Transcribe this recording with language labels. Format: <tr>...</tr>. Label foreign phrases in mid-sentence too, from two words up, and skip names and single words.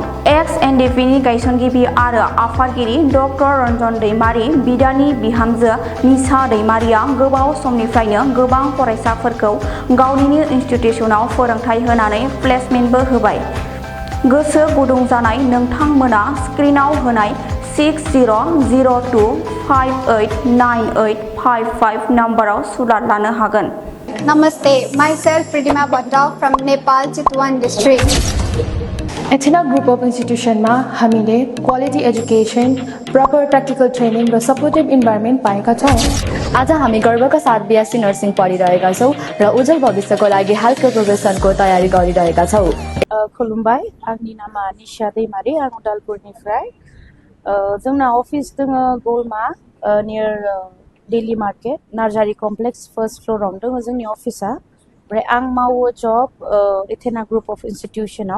<brx>NDFB नि गायसनगिरि आरो आफादगिरि डक्टर रन्जन दैमारि बिदानि बिहामजो निसा दैमारिया गोबाव समनिफ्रायनो गोबां फरायसाफोरखौ गावनिनो इनस्टिट्यूशनाव फोरोंथाय होनानै प्लेसमेन्टबो होबाय। गोसो गुदुं जानाय नोंथांमोना स्क्रिनाव होनाय 6002589855 नम्बराव सुलाद लानो हागोन।</brx> <en>Namaste, myself Bodo from Nepal, Chitwan district.</en> <ne>यस'नग</ne> <en>group of institution</en> <ne>में हामीले</ne> <en>quality education, proper technical training</en> <ne>र</ne> <en>supportive environment</en> <ne>पाएका छौं। आज हामी गर्वका साथ</ne> <en>BSc nursing</en> <ne>पढिरहेका छौं र उज्जवल भविष्यको लागि</ne> <en>health care</en> <ne>प्रोफेसनको तयारी गरिरहेका छौं।</ne> <brx>खुलुमबाय, आंनि नामा निसा दैमारि, आं उदालगुरिनिफ्राय। जोंना अफिस दङ गलमा</brx> <en>near daily market</en> <brx>नार्जारी कमप्लेक्स फर्स्ट फ्लोराव दङ जोंनि अफिसा। ओमफ्राय आं मावो जब एथेना ग्रुप अफ इन्स्टिट्युसनाव।</brx>